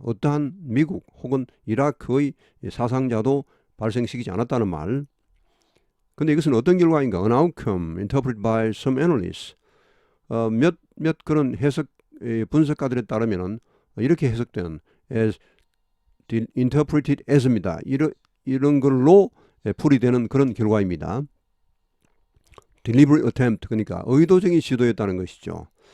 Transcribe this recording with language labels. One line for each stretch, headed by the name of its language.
Korean: 어떠한 미국 혹은 이라크의 사상자도 발생시키지 않았다는 말. 근데 이것은 어떤 결과인가?
English: An outcome interpreted by some analysts.
Korean: 몇 그런 해석 분석가들에 따르면은 이렇게 해석된
English: as interpreted as
Korean: 입니다. 이런 걸로 풀이되는 그런 결과입니다.
English: deliberate attempt,
Korean: 그러니까 의도적인 시도였다는 것이죠.